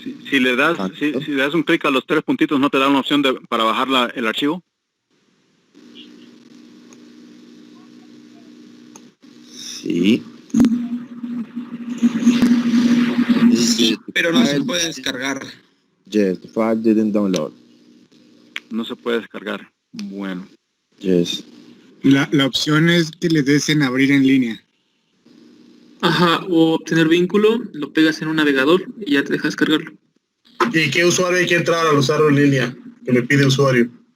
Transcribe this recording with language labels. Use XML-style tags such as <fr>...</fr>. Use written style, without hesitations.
<es>Si le das un clic a los 3 puntitos, ¿no te da una opción para bajar el archivo? Sí. Sí, pero no se puede descargar.</es> <en>Yes, the file didn't download.</en> <es>No se puede descargar. Bueno.</es> <en>Yes.</en> <es>La opción es que le des en abrir en línea. Ajá, o obtener vínculo, lo pegas en un navegador y ya te deja descargarlo. ¿Y qué usuario hay que entrar al usarlo en línea? Que me pide usuario.</es>